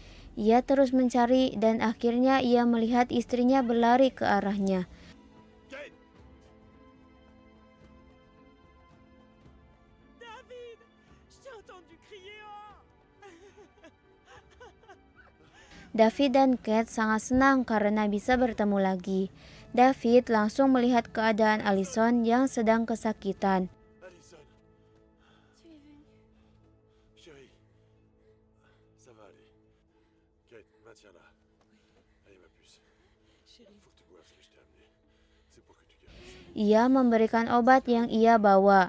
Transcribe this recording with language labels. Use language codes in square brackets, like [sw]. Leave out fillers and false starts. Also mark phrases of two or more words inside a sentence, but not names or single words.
[id] Ia terus mencari dan akhirnya ia melihat istrinya berlari ke arahnya. [fr] Kate! David, je t'ai entendu crier oh. [id] David dan Kate sangat senang karena bisa bertemu lagi. David langsung melihat keadaan Allison yang sedang kesakitan. [fr] Allison! Chérie, ça va aller. Kate, maintiens-la. Allez, ma puce. Chérie, Faut que tu boives ce que je t'ai amené. C'est pour que tu guérisses. [id] Ia memberikan obat yang ia bawa.